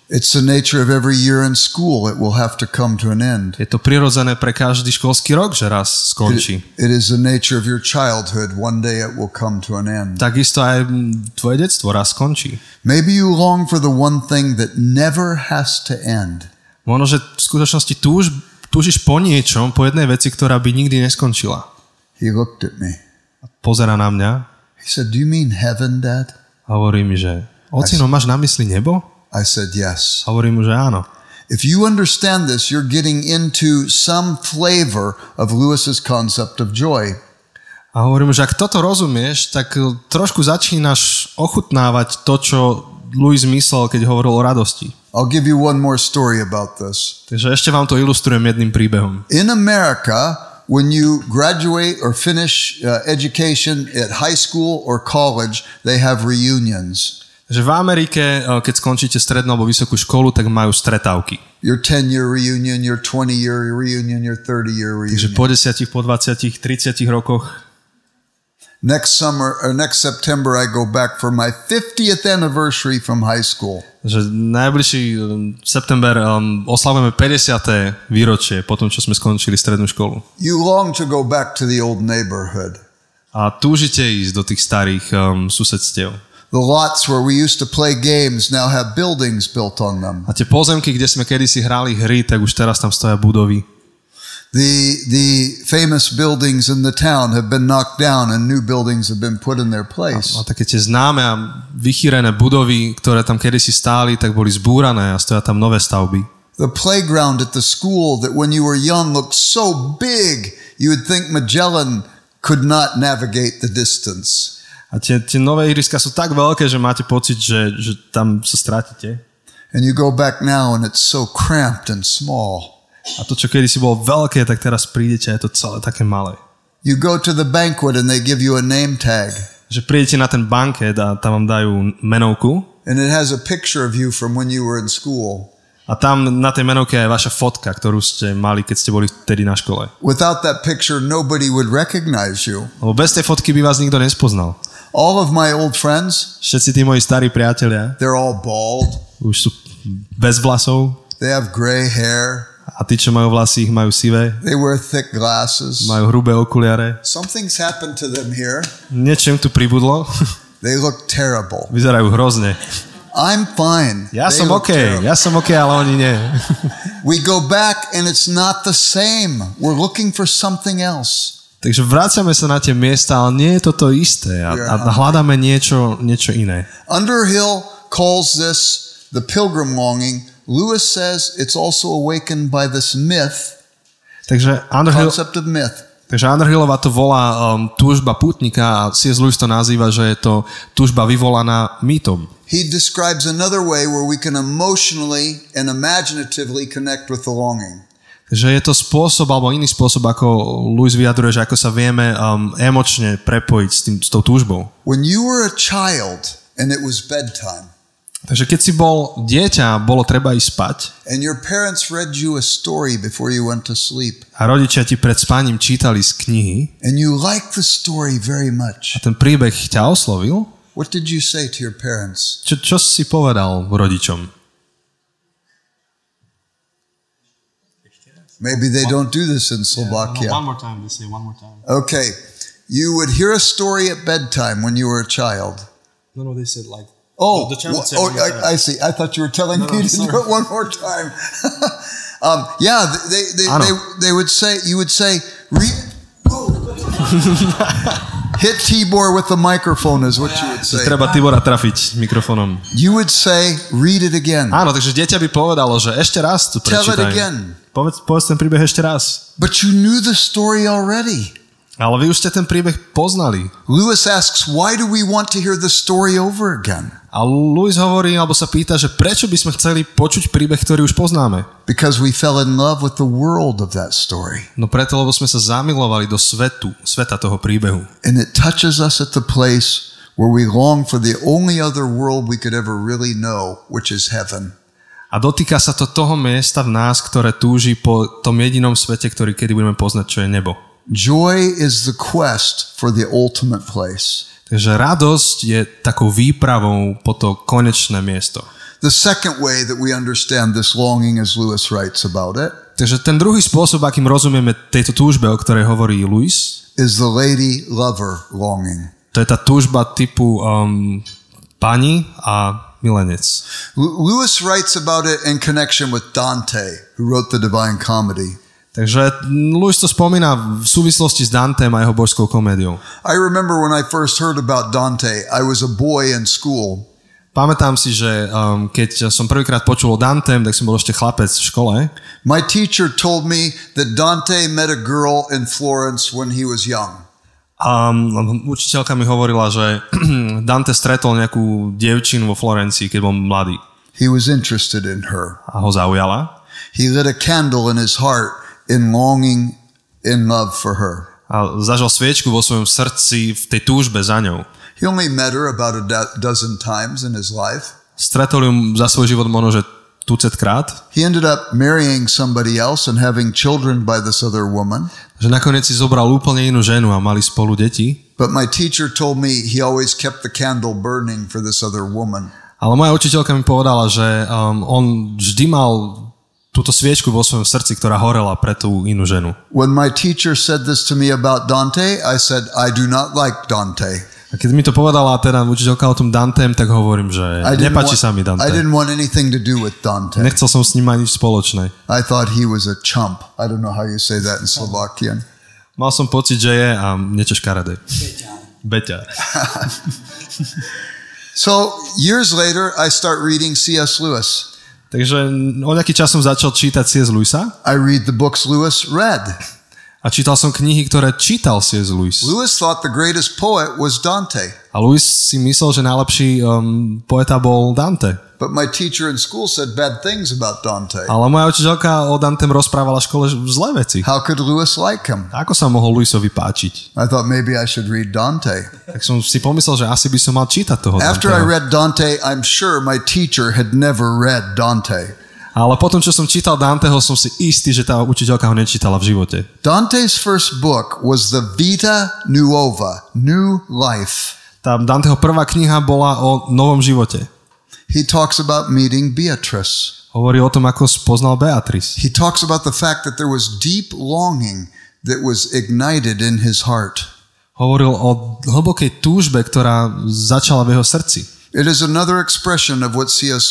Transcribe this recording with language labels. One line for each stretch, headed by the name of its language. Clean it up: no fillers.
English: It's the nature of every year in school it will have to come to an end.
Slovak: Je to prirodzené pre každý školský rok, že raz skončí.
English: It is the nature of your childhood. One day it will come to an end.
Slovak: Takisto aj tvoje detstvo raz skončí.
English: Maybe you long for the one thing that never has to end.
Slovak: Možno, že v skutočnosti túžiš po niečom, po jednej veci, ktorá by nikdy neskončila.
English: He looked at me.
Slovak: Pozerá na mňa.
English: He said, do you mean heaven, Dad?
Slovak: A hovorí mi, že ocino, máš na mysli nebo?
English: I said, yes.
Slovak: A hovorím mu, že áno.
English: If you understand this, you're getting into some flavor of Lewis's concept of joy.
Slovak: A hovorím, že ak toto rozumieš, tak trošku začínaš ochutnávať to, čo Lewis myslel, keď hovoril o radosti.
English: I'll give you one more story about this.
Slovak: Takže ešte vám to ilustrujem jedným príbehom.
English: In America, when you graduate or finish education at high school or college, they have reunions.
Slovak: Že v Amerike, keď skončíte strednú alebo vysokú školu, tak majú stretávky.
English: Your 10-year reunion, your 20-year reunion, your 30-year reunion.
Slovak: Takže po 10, po 20, 30 rokoch.
English: Next September, I go back for my 50th anniversary from high school.
Slovak: Že najbližší september oslavujeme 50. výročie po tom, čo sme skončili strednú školu.
English: You long to go back to the old neighborhood.
Slovak: A túžite ísť do tých starých susedstiev.
English: The lots where we used to play games now have buildings built on them.
Slovak: A tie pozemky, kde sme kedysi hrali hry, tak už teraz tam stoja budovy.
English: The famous buildings in the town have been knocked down and new buildings have been put in their place.
Slovak: A také tie známe a vychýrené budovy, ktoré tam kedysi stáli, tak boli zbúrané a stoja tam nové stavby.
English: The playground at the school that when you were young looked so big, you would think Magellan could not navigate the distance.
Slovak: A tie nové ihriska sú tak veľké, že máte pocit, že tam sa stratíte.
English: And you go back now and it's so cramped and small.
Slovak: A to, čo kedysi bolo veľké, tak teraz prídete a je to celé také malé.
English: You go to the banquet and they give you a name tag.
Slovak: Že prídete na ten banket a tam vám dajú menovku.
English: And it has a picture of you from when you were in school.
Slovak: A tam na tej menovke je vaša fotka, ktorú ste mali, keď ste boli vtedy na škole.
English: Without that picture, nobody would recognize you.
Slovak: Lebo bez tej fotky by vás nikto nespoznal.
English: All of my old friends,
Slovak: všetci tí moji starí priatelia,
English: they're all bald.
Slovak: Už sú bez vlasov.
English: They have gray hair.
Slovak: A tí, čo majú vlasy, ich majú sivé.
English: They wear thick glasses.
Slovak: Majú hrubé okuliare.
English: Something's happened to them here.
Slovak: Niečo im tu pribudlo.
English: They look terrible.
Slovak: Vyzerajú hrozne.
English: I'm fine.
Slovak: Ja som OK, ale oni nie.
English: We go back and it's not the same. We're looking for something else.
Slovak: Takže vrácame sa na tie miesta, ale nie je to isté. A hľadáme niečo iné.
English: Underhill calls this the pilgrim longing. Lewis says it's also awakened by this myth.
Slovak: Takže
English: concept of myth.
Slovak: Takže Underhillova to volá túžba pútnika a C.S. Lewis to nazýva, že je to túžba vyvolaná mýtom.
English: He describes another way where we can emotionally and imaginatively connect with the longing.
Slovak: Že je to spôsob, alebo iný spôsob, ako Lewis vyjadruje, že ako sa vieme emočne prepojiť s tou túžbou.
English: When you were a child and it was bedtime.
Slovak: Takže keď si bol dieťa, bolo treba ísť spať.
English: And your parents read you a story before you went to sleep.
Slovak: A rodičia ti pred spaním čítali z knihy.
English: And you liked the story very much.
Slovak: A ten príbeh ťa oslovil.
English: What did you say to your parents?
Slovak: Čo si povedal rodičom?
English: Maybe they don't do this in Slovakia. One more time. They say one more time. Okay. You would hear a story at bedtime when you were a child. No, they said like Oh, I see. I thought you were telling me to do it one more time. Yeah, they would say, you would say, hit Tibor with the microphone is what you would say.
Slovak: Treba Tibora trafiť mikrofónom.
English: You would say, read it again.
Slovak: Áno, takže dieťa by povedalo, že ešte raz tu prečítaj.
English: Tell it again.
Slovak: Povedz ten príbeh ešte raz.
English: But you knew the story already.
Slovak: Ale vy už ste ten príbeh poznali.
English: Lewis asks, why do we want to hear the story over again?
Slovak: A Lewis hovorí, alebo sa pýta, že prečo by sme chceli počuť príbeh, ktorý už poznáme?
English: Because we fell in love with the world of that story.
Slovak: No preto, lebo sme sa zamilovali do sveta toho príbehu.
English: And it touches us at the place where we long for the only other world we could ever really know, which is heaven.
Slovak: A dotýka sa to toho miesta v nás, ktoré túži po tom jedinom svete, ktorý kedy budeme poznať, čo je nebo.
English: Joy is the quest for the ultimate place.
Slovak: Takže radosť je takou výpravou po to konečné miesto.
English: The second way that we understand this longing, as Lewis writes about it,
Slovak: takže ten druhý spôsob, akým rozumieme tejto túžbe, o ktorej hovorí Lewis,
English: is the lady lover longing.
Slovak: To je tá túžba typu pani a milenec.
English: Lewis writes about it in connection with Dante, who wrote the Divine Comedy.
Slovak: Takže Lewis to spomína v súvislosti s Dantem a jeho božskou komédiou.
English: I remember when I first heard about Dante, I was a boy in school.
Slovak: Pamätám si, že keď som prvýkrát počul o Dantem, tak som bol ešte chlapec v škole.
English: My teacher told me that Dante met a girl in Florence when he was young.
Slovak: A učiteľka mi hovorila, že Dante stretol nejakú dievčinu vo Florencii, keď bol mladý.
English: He was interested in her.
Slovak: A ho zaujala.
English: He lit a candle in his heart in longing, in love for her.
Slovak: A zažal sviečku vo svojom srdci v tej túžbe za ňou.
English: He only met her about a dozen times in his life.
Slovak: Stretol ju za svoj život možno, že tucetkrát.
English: He ended up marrying somebody else and having children by this other woman.
Slovak: Že nakoniec si zobral úplne inú ženu a mali spolu deti.
English: But my teacher told me he always kept the candle burning for this other woman.
Slovak: Ale moja učiteľka mi povedala, že on vždy mal túto sviečku vo svojom srdci, ktorá horela pre tú inú ženu.
English: When my teacher said this to me about Dante, I said, I do not like Dante.
Slovak: A keď mi to povedala teda učiteľka o tom Dantem, tak hovorím, že nepáči sa mi Dante.
English: I didn't want anything to do with Dante.
Slovak: Nechcel som s ním mať nič spoločné.
English: I thought he was a chump. I don't know how you say that in Slovakian.
Slovak: Mal som pocit, že je a niečo škaredé. Beťar.
English: So, years later, I start reading C.S. Lewis.
Slovak: Takže o nejaký čas som začal čítať C.S. Lewisa.
English: I read the books Lewis read.
Slovak: A čítal som knihy, ktoré čítal C.S. Lewis.
English: Lewis thought the greatest poet was Dante.
Slovak: A Lewis si myslel, že najlepší poeta bol Dante.
English: But my teacher in school said bad things about Dante.
Slovak: Ale moja učiteľka o Dantem rozprávala v škole zlé veci.
English: How could Lewis like him?
Slovak: Ako sa mohol Lewisovi páčiť?
English: I thought maybe I should read Dante.
Slovak: Tak som si pomyslel, že asi by som mal čítať toho
English: After I
Slovak: Danteho.
English: read Dante, I'm sure my teacher had never read Dante.
Slovak: Ale potom, čo som čítal Danteho, som si istý, že tá učiteľka ho nečítala v živote.
English: Dante's first book was the Vita Nuova, New Life.
Slovak: Tá Danteho prvá kniha bola o novom živote.
English: He talks about meeting Beatrice.
Slovak: Hovorí o tom, ako spoznal Beatrice.
English: He talks about the fact that there was deep longing that was ignited in his heart.
Slovak: Hovoril o hlbokej túžbe, ktorá začala v jeho srdci.
English: It is another expression of what C.S.